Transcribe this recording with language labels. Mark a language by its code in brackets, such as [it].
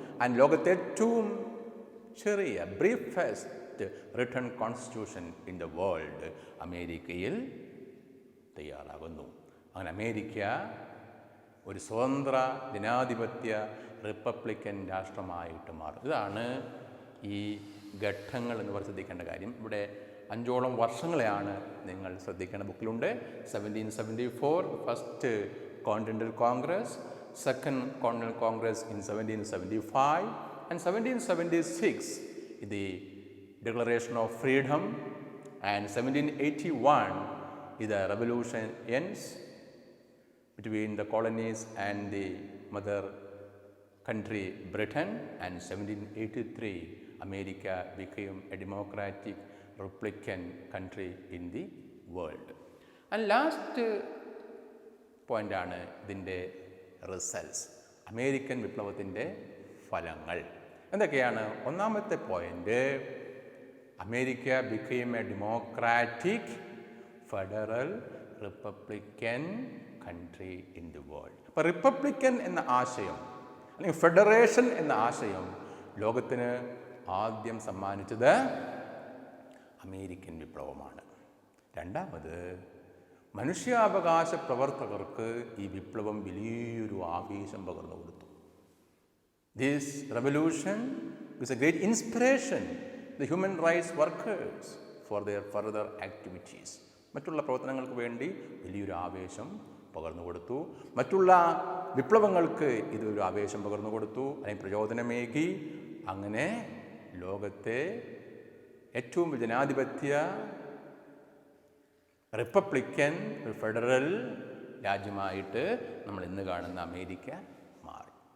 [ml] And ലോകത്തെ ഏറ്റവും ചെറിയ [en] briefest written constitution in the world [ml] അമേരിക്കയിൽ തയ്യാറാകുന്നു. അങ്ങനെ അമേരിക്ക ഒരു സ്വതന്ത്ര ജനാധിപത്യ റിപ്പബ്ലിക്കൻ രാഷ്ട്രമായിട്ട് മാറും. ഇതാണ് ഈ ഘട്ടങ്ങൾ എന്ന് പറഞ്ഞ് ശ്രദ്ധിക്കേണ്ട കാര്യം. ഇവിടെ 5ഓളം വർഷങ്ങളെയാണ് നിങ്ങൾ ശ്രദ്ധിക്കേണ്ട. ബുക്കിലുണ്ട്. [en] 1774 first continental congress, second continental congress in 1775 and 1776 the Declaration of Freedom, and 1781 the revolution ends between the colonies and the mother country Britain, and 1783 America became a democratic republican country in the world. And last point [ml] ആണ് ഇതിൻ്റെ results, American വിപ്ലവത്തിൻ്റെ ഫലങ്ങൾ എന്തൊക്കെയാണ്? ഒന്നാമത്തെ point, [en] America became a democratic federal republican country in the world. [ml] അപ്പോൾ Republican എന്ന ആശയം അല്ലെങ്കിൽ ഫെഡറേഷൻ എന്ന ആശയം ലോകത്തിന് ആദ്യം സമ്മാനിച്ചത് അമേരിക്കൻ വിപ്ലവമാണ്. രണ്ടാമത്, മനുഷ്യാവകാശ പ്രവർത്തകർക്ക് ഈ വിപ്ലവം വലിയൊരു ആവേശം പകർന്നു കൊടുത്തു. [en] This revolution is a great inspiration to the human rights workers for their further activities. [ml] മറ്റുള്ള പ്രവർത്തനങ്ങൾക്ക് വേണ്ടി വലിയൊരു ആവേശം പകർന്നു കൊടുത്തു. മറ്റുള്ള വിപ്ലവങ്ങൾക്ക് ഇതൊരു ആവേശം പകർന്നു കൊടുത്തു, അല്ലെങ്കിൽ പ്രചോദനമേകി. അങ്ങനെ ലോകത്തെ ഏറ്റവും ജനാധിപത്യ റിപ്പബ്ലിക്കൻ ഫെഡറൽ രാജ്യമായിട്ട് നമ്മൾ ഇന്ന് കാണുന്ന അമേരിക്ക മാറി.